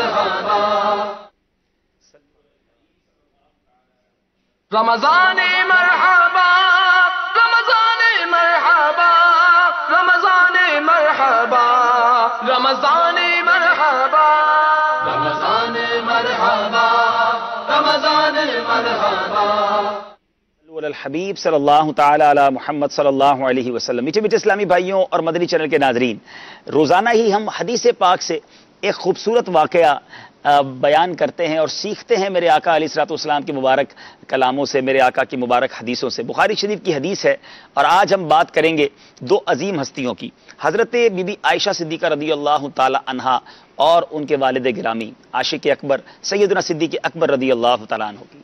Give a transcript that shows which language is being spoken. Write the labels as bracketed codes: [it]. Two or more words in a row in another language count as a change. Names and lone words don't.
[ur] رمضان مرحبا رمضان مرحبا رمضان مرحبا رمضان مرحبا رمضان مرحبا رمضان مرحبا [ar] الحبیب صلی اللہ تعالی علی محمد صلی اللہ علیہ وسلم۔ [ur] میٹھے میٹھے اسلامی بھائیوں اور مدنی چینل کے ناظرین، روزانہ ہی ہم حدیث پاک سے ایک خوبصورت واقعہ بیان کرتے ہیں اور سیکھتے ہیں میرے آقا [ar] علیہ الصلوۃ والسلام [ur] کے مبارک کلاموں سے، میرے آقا کی مبارک حدیثوں سے۔ بخاری شریف کی حدیث ہے اور آج ہم بات کریں گے دو عظیم ہستیوں کی، حضرت بی بی عائشہ صدیقہ [ar] رضی اللہ تعالی عنہا [ur] اور ان کے والد گرامی عاشق اکبر سیدنا صدیق اکبر [ar] رضی اللہ تعالیٰ عنہ [ur] کی۔